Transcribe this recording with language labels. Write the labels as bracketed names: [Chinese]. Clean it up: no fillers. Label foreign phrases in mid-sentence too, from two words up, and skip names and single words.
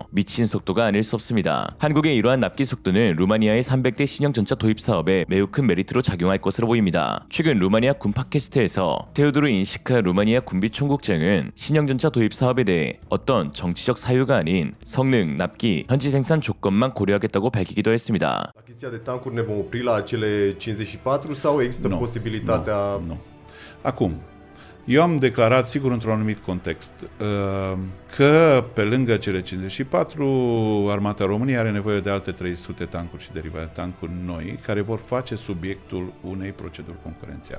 [Korean] 미친 속도가 아닐 수 없습니다. 한국의 이러한 납기 속도는 루마니아의 300대 신형 전차 도입 사업에 매우 큰 메리트로 작용할 것으로 보입니다. 최근 루마니아 군 팟캐스트에서 테오도르 인시카 루마니아 군비 총국장은 신형 전차 도입 사업에 대해 어떤 정치적 사유가 아닌 성능, 납기, 현지 생산 조건만 고려하겠다고 밝히기도 했습니다. [Romanian] Achiziția de tancuri ne vom opri la cele 54 sau există posibilitatea... Nu. Acum, eu am declarat, sigur, într-un anumit context, că pe lângă cele 54, Armata României are nevoie de alte 300 tancuri și derivate tancuri noi, care vor face subiectul unei proceduri concurențiale.